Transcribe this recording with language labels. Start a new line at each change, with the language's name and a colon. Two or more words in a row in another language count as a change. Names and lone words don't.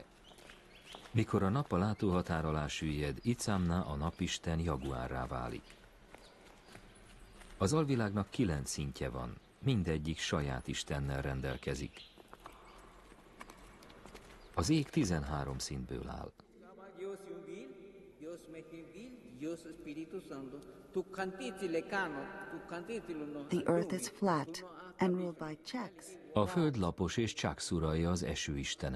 Hungarian: Mikor a nap a látóhatár alá süllyed, Icamna, a napisten jaguárrá válik. Az alvilágnak 9 szintje van, mindegyik saját istennel rendelkezik. Az ég 13 szintből áll.
English: The earth is flat and ruled by Chaks.
Hungarian: A föld lapos és Chaks uralja, az eső istene.